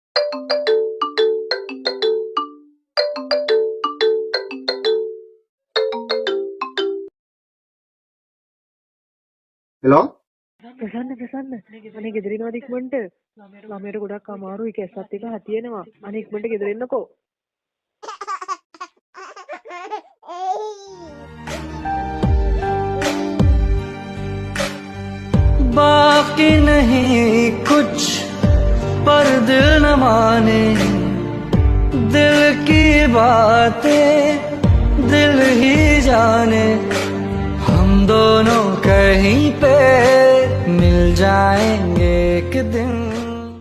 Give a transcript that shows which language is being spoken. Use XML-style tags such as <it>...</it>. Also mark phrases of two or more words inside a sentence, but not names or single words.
<si>හෙලෝ ප්‍රසන්න අනේ ගෙදර එනවද ඉක්මනට ළමයට ගොඩක් අමාරුයි කැස්සත් එක හතියෙනවා අනේ ඉක්මනට ගෙදර එන්නකෝ</si> <hi>बाकी नहीं कुछ पर दिल न माने दिल की बातें दिल ही जाने हम दोनों कहीं पे मिल जाएंगे एक दिन</hi>